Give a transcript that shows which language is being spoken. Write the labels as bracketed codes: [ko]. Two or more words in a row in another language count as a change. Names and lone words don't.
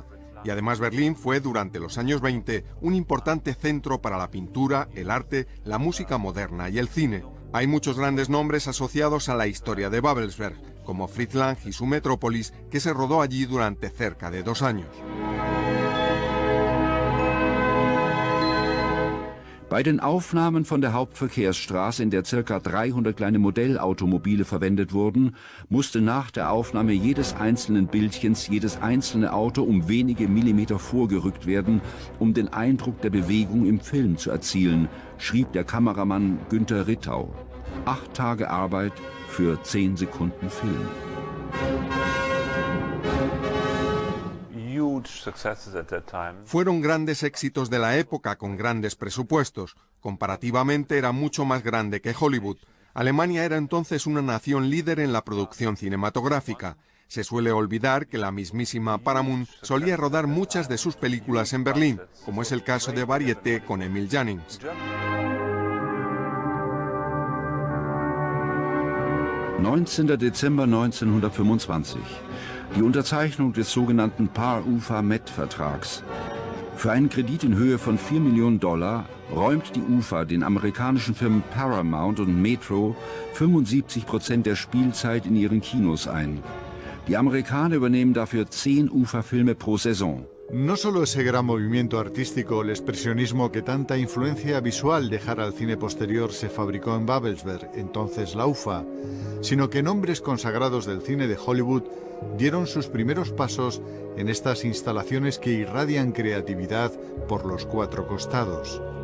[es] Y además Berlín fue durante los años 20 un importante centro para la pintura, el arte, la música moderna y el cine. Hay muchos grandes nombres asociados a la historia de Babelsberg, como Fritz Lang y su Metrópolis, que se rodó allí durante cerca de 2 años. [de] Bei den Aufnahmen von der Hauptverkehrsstraße, in der ca. 300 kleine Modellautomobile verwendet wurden, musste nach der Aufnahme jedes einzelnen Bildchens jedes einzelne Auto um wenige Millimeter vorgerückt werden, um den Eindruck der Bewegung im Film zu erzielen, schrieb der Kameramann Günter Rittau. 8 Tage Arbeit für 10 Sekunden Film. [es] Fueron grandes éxitos de la época con grandes presupuestos. Comparativamente era mucho más grande que Hollywood. Alemania era entonces una nación líder en la producción cinematográfica. Se suele olvidar que la mismísima Paramount solía rodar muchas de sus películas en Berlín, como es el caso de Varieté con Emil Jannings. [de] 19. Dezember 1925. Die Unterzeichnung des sogenannten Par-UFA-Met-Vertrags. Für einen Kredit in Höhe von $4 Millionen räumt die UFA den amerikanischen Firmen Paramount und Metro 75% der Spielzeit in ihren Kinos ein. Die Amerikaner übernehmen dafür 10 UFA-Filme pro Saison. [es] No solo ese gran movimiento artístico, el expresionismo que tanta influencia visual dejara al cine posterior se fabricó en Babelsberg, entonces la UFA, sino que nombres consagrados del cine de Hollywood dieron sus primeros pasos en estas instalaciones que irradian creatividad por los 4 costados.